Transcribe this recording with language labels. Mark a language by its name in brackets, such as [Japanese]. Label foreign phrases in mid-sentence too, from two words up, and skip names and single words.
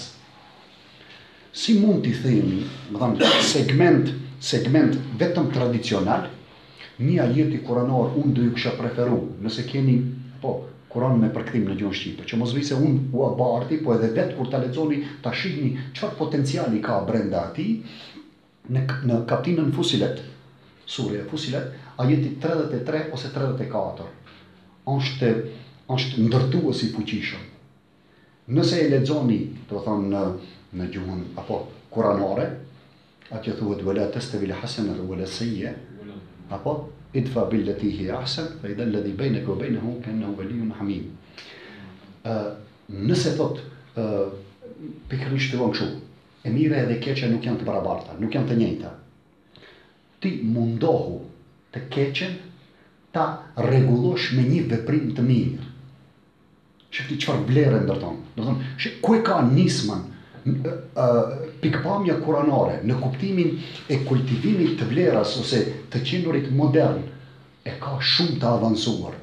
[Albanian] Si mund t'i themi, segment vetëm tradicional, një ajeti kuranor unë do ju kisha preferu, nëse keni Kuran me përkthim në gjuhën shqipe, që mos vi se unë u abarti, po edhe vetë kur ta lexoni ta shihni çfarë potenciali ka brenda atij në kapitullin Fusilet, surja Fusilet, ajeti 33 ose 34. Është ndërtues i fuqishëm. Nëse e lexoni, do thonë në gjuhën apo kuranore, atje thuhet [Arabic] ولا تستوي الحسنة ولا السيئة, [Albanian] apo [Arabic] ادفع بالتي هي أحسن فإذا الذي بينك وبينه كأنه ولي حميم. [Albanian] Nëse thot pikërisht fillon kështu, e mira edhe e keqja nuk janë të barabarta, nuk janë të njëjta. Ti mundohu të keqen ta rregullosh me një veprim të mirë. Shifti çfarë vlerë ndërton. Do thonë, ku e ka nismën pikpamja kuranore në kuptimin e kultivimit të vleras ose të qenurit modern, e ka shumë të avancuar.